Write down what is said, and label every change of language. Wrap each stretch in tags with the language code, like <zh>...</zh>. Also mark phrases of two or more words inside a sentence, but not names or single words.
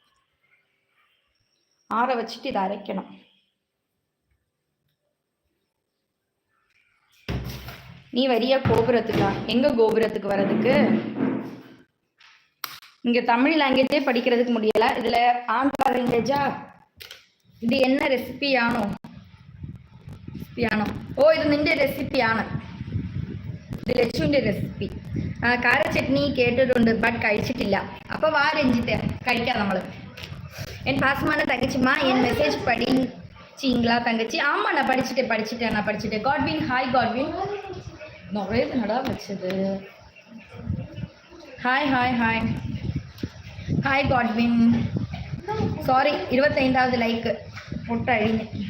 <ta>ஆற வச்சுட்டு இதை அரைக்கணும். நீ வரியா கோபுரத்துக்கா? எங்க கோபுரத்துக்கு வர்றதுக்கு? இங்க தமிழ் லாங்குவேஜே படிக்கிறதுக்கு முடியல, இதுல ஆந்திரா லாங்குவேஜா? இது என்ன</ta> <ml>റെസിപ്പിയാണോ? ഓ ഇത് നിന്റെ റെസിപ്പിയാണ്. ഇത് ലച്ചുവിന്റെ റെസിപ്പി. കാര ചട്നി കേട്ടിട്ടുണ്ട്, ബട്ട് കഴിച്ചിട്ടില്ല. അപ്പൊ വാ രഞ്ജിത്ത്, കഴിക്കാം നമ്മള്.</ml> <ta>என் பாசமான தங்கச்சிம்மா, என் மெசேஜ் படிச்சிங்களா தங்கச்சி? ஆமா நான் படிச்சுட்டேன். காட்வின் ஹாய். காட்வின் நிறைய நடா வச்சது. ஹாய் காட்வின். சாரி 25வது லைக் போட்டு அழிங்க.</ta>